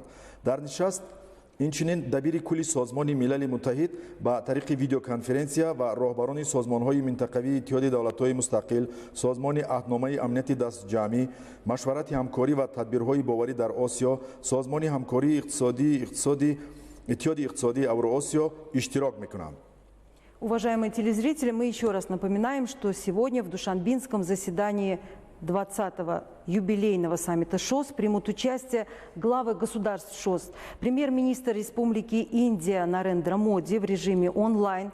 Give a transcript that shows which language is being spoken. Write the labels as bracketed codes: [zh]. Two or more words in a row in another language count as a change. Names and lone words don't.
[tg] Дар нишаст инчунин дабири кулли созмони милали муттаҳид ба тариқи видеоконференсия ва роҳбарони созмонҳои минтақавии иттиҳоди давлатҳои мустақил, созмони аҳдномаи амнияти дастҷамъӣ, машварати ҳамкорӣ ва тадбирҳои боварӣ дар Осиё, созмони ҳамкории иттиҳоди иқтисодии Евроосиё иштирок мекунанд. [ru] Уважаемые телезрители, мы еще раз напоминаем, что сегодня в Душанбинском заседании 20-го юбилейного саммита ШОС примут участие главы государств ШОС, премьер-министр Республики Индия Нарендра Моди в режиме онлайн,